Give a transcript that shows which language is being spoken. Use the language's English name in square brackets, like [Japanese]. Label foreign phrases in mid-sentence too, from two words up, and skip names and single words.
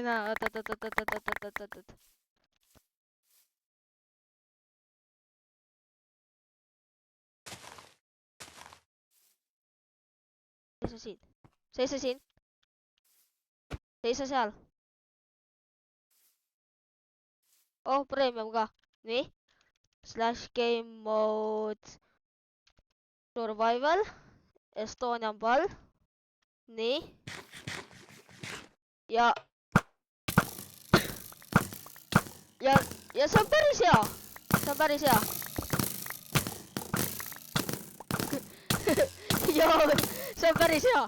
[Estonian] Oot. Seisa siin. Seisa seal. Premium ka. Nii. [English] /game mode. Survival. Estonian ball. [Estonian] Nii. Ja see on päris hea. See on päris hea.